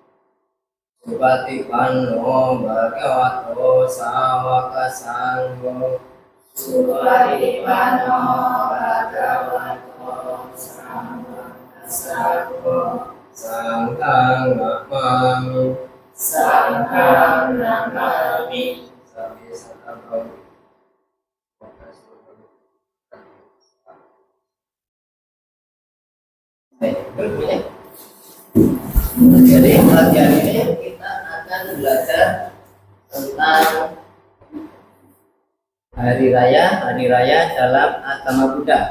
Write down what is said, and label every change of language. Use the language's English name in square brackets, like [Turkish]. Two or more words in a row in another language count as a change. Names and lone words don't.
[Pali] Supatipanno Bhagavato Sawaka Sangho. Supatipanno Bhagavato Sawaka Sangho. Sanghang Namami. Sanghang Namami. Sabi Satabhavi. [Indonesian] Jadi pagi hari ini kita akan belajar tentang hari raya dalam agama Buddha.